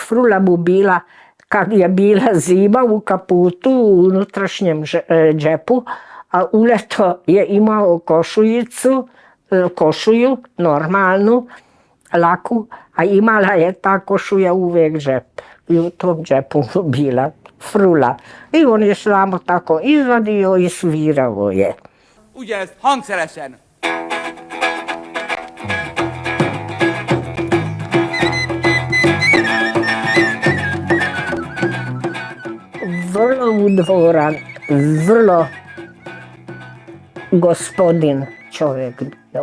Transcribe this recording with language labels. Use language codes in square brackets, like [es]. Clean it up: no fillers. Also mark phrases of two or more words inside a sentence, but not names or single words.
[sr] Frula mu bila, kad je bila zima, u kaputu, u unutrašnjem džepu, a uleto je imao košulju, normalnu, laku, a imala je ta košulja uvijek džep. I u tom džepu bila frula. I on je samo tako izvadio i svirao je. [hu] Ugye ezt hangszeresen. [sr] Vrlo udvoran, vrlo gospodin čovjek bio.